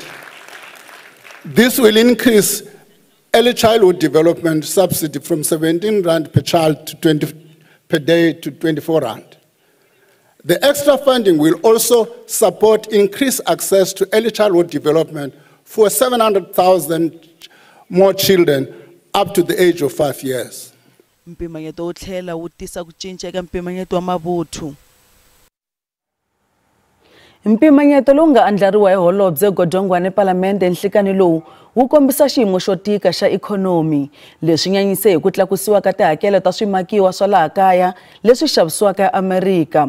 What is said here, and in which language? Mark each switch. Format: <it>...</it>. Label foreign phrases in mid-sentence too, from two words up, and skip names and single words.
<en>This will increase early childhood development subsidy from 17 rand per child to per day to 24 rand. The extra funding will also support increased access to early childhood development for 700,000 more children up to the age of 5 years.</en> <ts>Mpimanyeto wo tlhela wu tisa ku cinca eka mpimanyeto wa mavuthu. Mpimanyeto lowu nga andlariwa hi Holobye Godongwana ePalamende enhlikani lowu wu kombisa xiyimo xo tika xa ikhonomi leswi nyanyise hi ku tlakusiwa ka tihakelo ta swimakiwa swa laha kaya leswi xavisiwaka eAmerika.</ts>